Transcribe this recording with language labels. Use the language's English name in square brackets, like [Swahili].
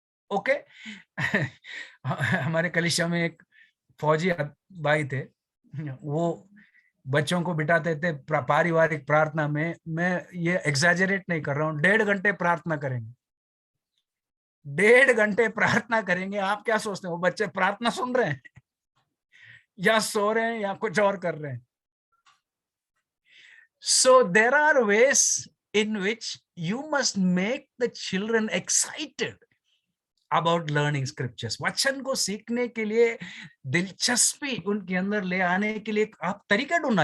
[Hindi] Okay हमारे कलीसिया में एक फौजी भाई थे, वो बच्चों को बिठाते थे पारिवारिक प्रार्थना में। मैं ये एग्जैजरेट नहीं कर रहा हूँ, 1.5 घंटे प्रार्थना करेंगे, 1.5 घंटे प्रार्थना करेंगे। आप क्या सोचते हैं वो बच्चे प्रार्थना सुन रहे हैं या सो रहे हैं या कुछ और कर रहे हैं? [English] So there are ways in which you must make the children excited about learning scriptures. [Hindi] वचन को सीखने के लिए दिलचस्पी उनके अंदर ले आने के लिए आप तरीका ढूंढना।